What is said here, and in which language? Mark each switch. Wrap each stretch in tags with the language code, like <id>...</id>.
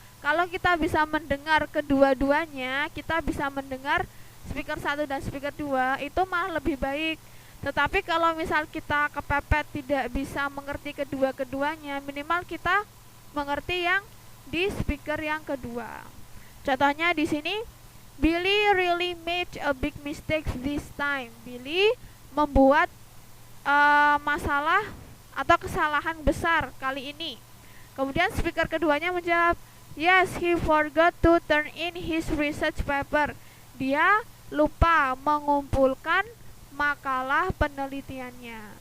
<id>Kalau kita bisa mendengar kedua-duanya, kita bisa mendengar speaker 1 dan speaker 2, itu malah lebih baik. Tetapi kalau misal kita kepepet tidak bisa mengerti kedua-keduanya, minimal kita mengerti yang di speaker yang kedua. Contohnya di sini,</id> <en>Billy really made a big mistake this time.</en> <id>Billy membuat masalah atau kesalahan besar kali ini. Kemudian speaker keduanya menjawab,</id> <en>yes, he forgot to turn in his research paper.</en> <id>Dia lupa mengumpulkan makalah penelitiannya.</id>